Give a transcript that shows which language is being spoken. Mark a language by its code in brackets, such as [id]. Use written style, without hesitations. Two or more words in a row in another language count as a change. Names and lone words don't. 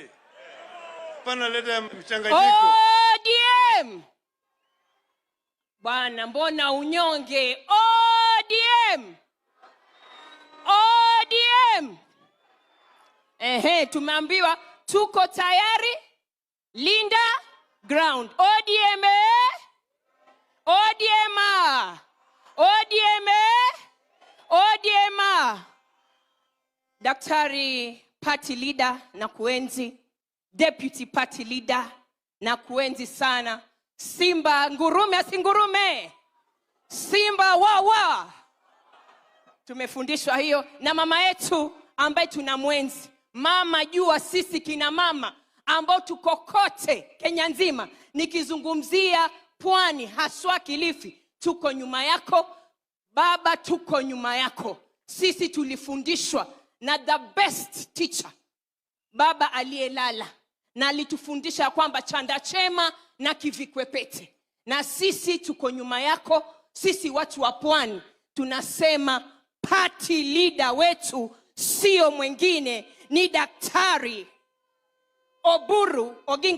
[sw] Pana leta mchanganyiko. ODM. Bwana mbona unyonge? ODM. ODM. Tumeambiwa tuko tayari. Linda ground. ODM. ODM. ODM. ODM. Daktari [en] party leader [sw] na kuenzi. [en] Deputy party leader [sw] na kuenzi sana. Simba ngurume asingurume. Simba wawa. Tumefundishwa hiyo na mama yetu ambaye tunamwenzi. Mama jua sisi kina mama ambao tuko kote Kenya nzima, nikizungumzia Pwani haswa Kilifi, tuko nyuma yako baba, tuko nyuma yako. Sisi tulifundishwa na [en] the best teacher, [sw] baba aliyelala, na alitufundisha kwamba chanda chema na kivikwepete, na sisi tuko nyuma yako. Sisi watu wa Pwani tunasema [en] party leader [sw] wetu sio mwingine, ni Daktari Oburu Oginga.